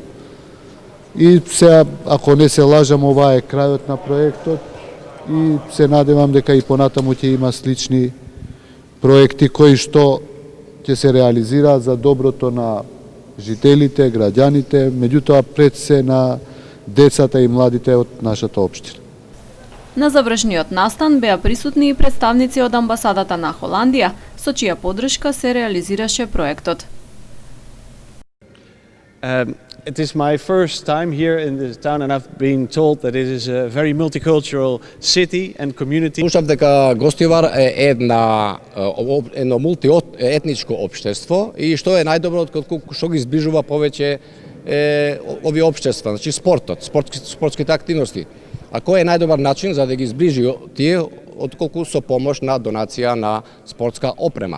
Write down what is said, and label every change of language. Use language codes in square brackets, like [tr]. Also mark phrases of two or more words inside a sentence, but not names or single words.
[mk] И сега, ако не се лажам, ова е крајот на проектот и се надевам дека и понатаму ќе има слични проекти кои што ќе се реализираат за доброто на жителите, граѓаните, меѓутоа пред се на децата и младите од нашата општина. На завршниот настан беа присутни и представници од амбасадата на Холандија, со чија поддршка се реализираше проектот. [en] It is my first time here in this town and I've been told that it is a very multicultural city and community. [mk] Слушав дека Гостивар е едно мултиетничко општество и што е најдобро што ги зближува повеќе овие општества, значи спортските активности. А кој е најдобар начин за да ги зближи тие отколку со помош на донација на спортска опрема?